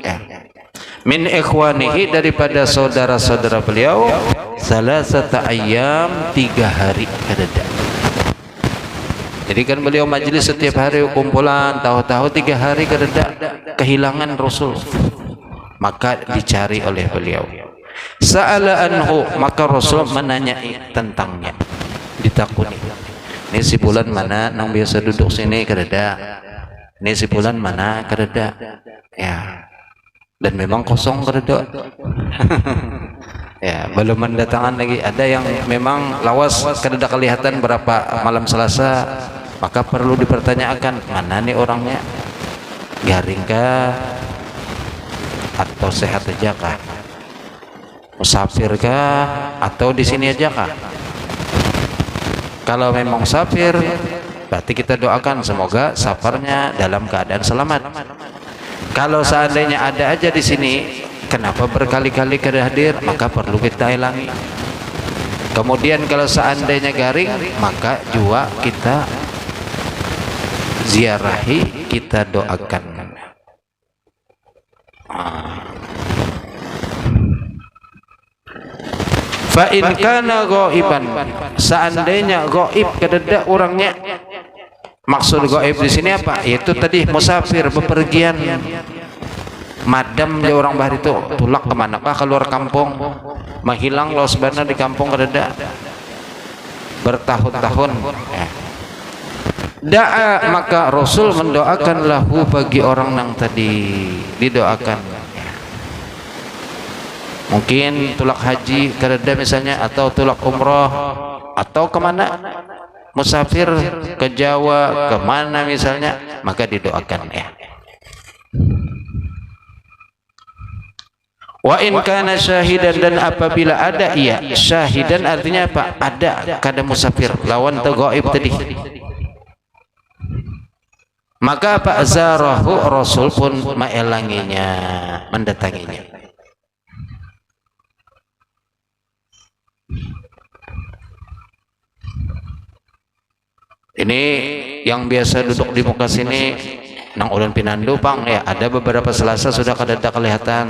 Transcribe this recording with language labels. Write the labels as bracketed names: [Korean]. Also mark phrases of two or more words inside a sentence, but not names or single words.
[Arabic] من إخوانه, [Banjar] daripada saudara-saudara beliau, 3 ayyam, 3 hari kededa. Jadi kan beliau majelis setiap hari kumpulan, tahu-tahu 3 hari kereda kehilangan Rasul, maka dicari oleh beliau. [Arabic] سأل عنه, [Banjar] maka Rasul menanyai tentangnya, ditakuni. Ini si bulan mana nang biasa duduk sini kereda, ini si bulan mana kereda, ya. Dan memang kosong kereda. Ya, belum mendatangkan lagi. Ada yang memang lawas kereda kelihatan berapa malam Selasa, maka perlu dipertanyakan, mana nih orangnya, garing kah atau sehat aja kah, musafir kah atau di sini aja kah? Kalau memang musafir, berarti kita doakan semoga safarnya dalam keadaan selamat. Kalau seandainya ada aja di sini, kenapa berkali-kali hadir, maka perlu kita hilangi. Kemudian kalau seandainya garing, maka juga kita ziarahi, kita doakan. [Arabic] فإن كان غائبا, [Banjar] seandainya gaib kededa orangnya. Maksud gaib di sini apa? Yaitu tadi musafir, bepergian. Madam dia orang bahari itu tulak kemanakah, keluar kampung, menghilang los bana di kampung kededa bertahun-tahun. Da'a, maka Rasul mendoakan lahu bagi orang yang tadi didoakan. Mungkin tulak haji kededa misalnya, atau tulak umroh, atau kemana, musafir ke Jawa, kemana misalnya, maka didoakan ya. [Arabic] وإن كان شاهدا, [Banjar] dan apabila ada ia syahidan, artinya apa? Ada kada musafir lawan tu gaib tadi, maka apa? Zarahu, Rasul pun maelanginya, mendatanginya. Ini yang biasa duduk di muka sini nang ulun pinandu pang ya, ada beberapa Selasa sudah kada kelihatan.